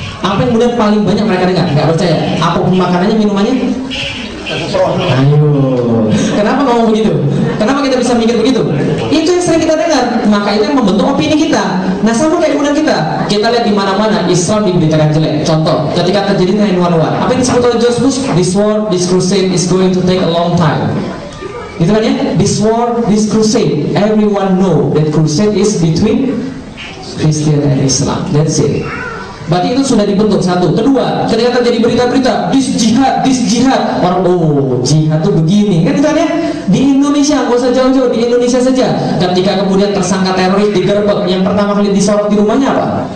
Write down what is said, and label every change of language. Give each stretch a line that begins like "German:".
Indonesian: Apa yang kemudian paling banyak mereka dengar? Nggak percaya. Apapun makanannya, minumannya. Ayo, kenapa ngomong begitu? Kenapa kita bisa mikir begitu? Itu yang sering kita dengar, maka itu yang membentuk opini kita. Nah, sama kayak kemudian kita lihat di mana-mana Islam diberitakan jelek. Contoh, ketika terjadi 9/11, apa yang disebut oleh George Bush?
English: This crusade is going to take a long time.
Indonesian: Gitu kan ya?
English: This crusade, everyone know that crusade is between Christian and Islam. That's it.
Indonesian: Berarti itu sudah dibentuk satu. Kedua, ketika terjadi berita-berita this jihad, orang jihad tuh begini kan, itu kan ya? Di Indonesia, nggak usah jauh-jauh, di Indonesia saja. Ketika kemudian tersangka teroris digerebek, yang pertama kali disorot di rumahnya apa?